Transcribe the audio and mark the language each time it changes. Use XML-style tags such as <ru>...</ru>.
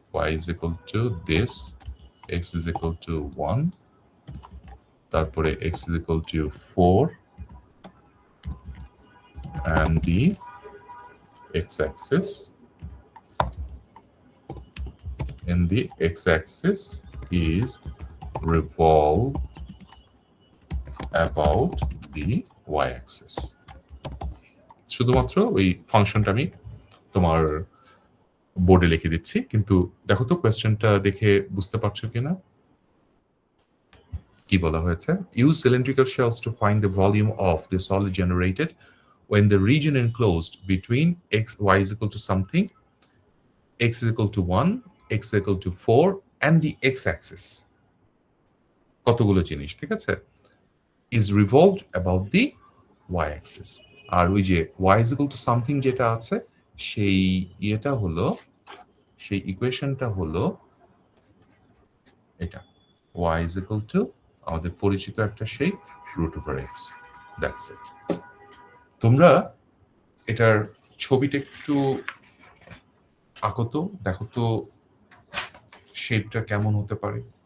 <en>y is equal to this, x is equal to 1,</en> <bn>তারপরে</bn> <en>x is equal to 4, and the x-axis, in the x-axis is revolved about the y-axis.</en> <bn>শুধুমাত্র ওই ফাংশনটা আমি তোমার বোর্ডে লিখে দিচ্ছি, কিন্তু দেখো তো কোয়েশ্চেনটা দেখে বুঝতে পারছো কিনা। কি বলা হয়েছে?</bn> <en>Use cylindrical shells to find the volume of the solid generated when the region enclosed between y is equal to something, x is equal to 1, x is equal to 4, and the x-axis,</en> <bn>কতগুলো জিনিস, ঠিক আছে,</bn> <en>is revolved about the y-axis.</en> <bn>আর ওই যে</bn> <en>y is equal to something</en> <bn>যেটা আছে, সেই ইয়েটা হলো, সেই ইকুয়েশনটা হলো এটা,</bn> <en>y is equal to</en> <bn>আমাদের পরিচিত একটা শেপ √x,</bn> <en>That's it.</en> <bn>তোমরা এটার ছবিটা একটু আঁকো তো, দেখো তো শেপটা কেমন হতে পারে।</bn>